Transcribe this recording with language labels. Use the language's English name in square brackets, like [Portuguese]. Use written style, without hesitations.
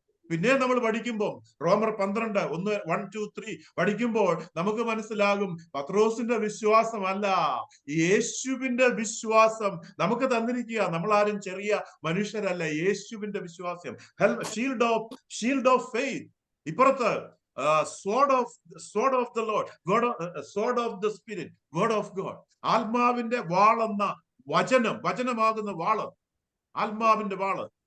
[Malayalam] പിന്നെ നമ്മൾ പഠിക്കുമ്പോൾ റോമർ 12, 1, 2, 3 പഠിക്കുമ്പോൾ നമുക്ക് മനസ്സിലാകും, പത്രോസിന്റെ വിശ്വാസമല്ല, യേശുവിന്റെ വിശ്വാസം നമുക്ക് തന്നിരിക്കുക. നമ്മൾ ആരും ചെറിയ മനുഷ്യരല്ല. യേശുവിന്റെ വിശ്വാസം, [English] Shield of faith. [Malayalam] ഇപ്പുറത്ത് [English] sword of the Lord, sword of the Spirit, word of God. [Malayalam] ആത്മാവിന്റെ വാളെന്ന വചനമാകുന്ന വാള്, ആത്മാവിന്റെ വാള്.